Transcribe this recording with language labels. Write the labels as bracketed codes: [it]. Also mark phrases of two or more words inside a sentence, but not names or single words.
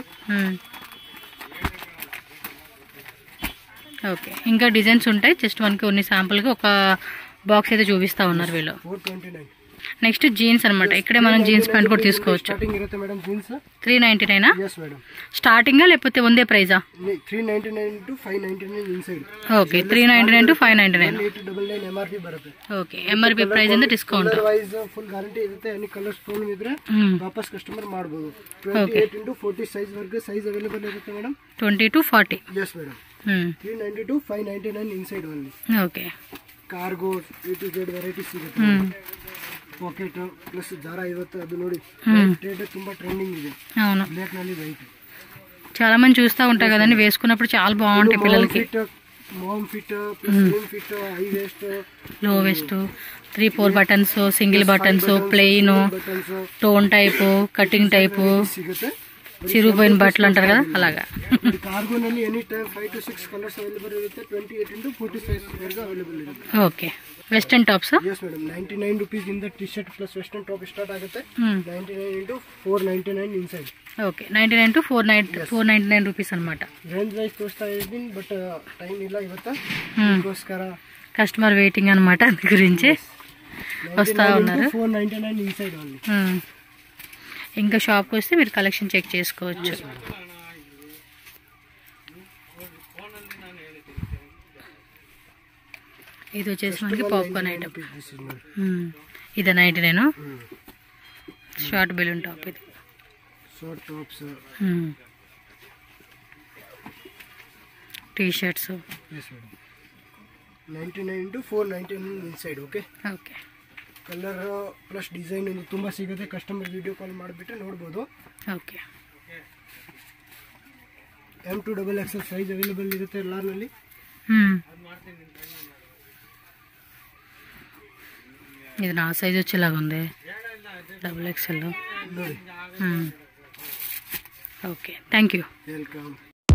[te] ఓకే, ఇంకా డిజైన్స్ ఉంటాయి. జస్ట్ మనకి కొన్ని శాంపుల్గా ఒక బాక్స్ అయితే చూపిస్తా ఉన్నారు వీళ్ళు. 429. [en] next jeans అనమాట. [te] ఇక్కడే మనం [en] jeans pant [te] కూడా తీసుకోవచ్చు. [en] starting ఇರುತ್ತೆ మేడం జీన్స్ 399. yes మేడం. [te] స్టార్టింగ్ లేకపోతే ಒಂದೇ ప్రైజా? [en] 399 to 599 inside. ఓకే, 399 to 599. [kn] 899 MRP ಬರುತ್ತೆ. [en] okay, MRP price ಇಂದ discount. colour wise full guarantee ಇರುತ್ತೆ. any colours phone [kn] ಇದ್ರೆ ವಾಪಸ್ ಕಸ್ಟಮರ್ ಮಾಡಬಹುದು. 28 into 40 ಸೈಜ್ ವರೆಗೆ [en] size available [kn] ಇರುತ್ತೆ ಮೇಡಂ. [en] 20 to 40. yes madam. 390 to 599 inside only. ಓಕೆ, [kn] ಕಾರ್ಗೋ [en] A to Z variety [kn] ಸಿಗುತ್ತೆ. [en] pocket plus [kn] ದಾರ ಇರುತ್ತೆ. ಅದು ನೋಡಿ ರೇಟ್ ತುಂಬಾ ಟ್ರೆಂಡಿಂಗ್ ಇದೆ. [te] అవును, [kn] ಬ್ಲಾಕ್ ನಲ್ಲಿ ವೈಟ್. [te] చాలా మంది చూస్తూ ఉంటారు కదండి, వేసుకున్నప్పుడు చాలా బాగుంటాయి పిల్లలకి. [en] mom fit plus slim fit high waist low waist 3-4 buttons, single buttons, plain, tone type, cutting type, [kn] ಸಿಗುತ್ತೆ. [te] చిరుపోయిన బట్టలు అంటారు కదా అలాగా. [kn] ಕಾರ್ಗೋನಲ್ಲಿ [en] any time [kn] 5 to 6 [en] colours available [kn] ಇರುತ್ತೆ. 28 into 40 ಸೈಜ್ ವರೆಗೆ ಅವೈಲೇಬಲ್ ಇರುತ್ತೆ. [en] okay, western tops. yes ಮೇಡಂ. 99 rupees ಇಂದ T-shirt plus western top start ಆಗುತ್ತೆ. 99 into 499 inside. ఓకే, 99 to 499 రూపీస్ అనమాట. range wise [kn] ತೋರಿಸ್ತಾ ಇದ್ದೀನಿ [en] but time [kn] ಇಲ್ಲ ಇವತ್ತು. ಅದಕ್ಕೋಸ್ಕರ [en] customer waiting [te] అనమాట. అందు గురించి వస్తూ ఉన్నారు. [en] 499 inside only. [te] ఇంకా షాప్కి వస్తే మీరు కలెక్షన్ చెక్ చేసుకోవచ్చు. ఇది వచ్చేసి మనకి [en] popcorn item. ఇది 99. short balloon top. ఇది short tops, టీ షర్ట్స్. yes madam. 99 to 499 inside. okay. ಓಕೆ, colour plus design [kn] ಒಂದು ತುಂಬಾ ಸಿಗುತ್ತೆ. [en] customer video call [kn] ಮಾಡಿಬಿಟ್ಟು ನೋಡ್ಬೋದು. ಓಕೆ, [en] M2 XXL size available ಇರುತ್ತೆ ಎಲ್ಲಾರ್ನಲ್ಲಿ. [te] ఇది నా సైజ్ వచ్చేలాగా ఉంది. XXL. [kn] ನೋಡಿ. [en] okay, thank you. వెల్కమ్.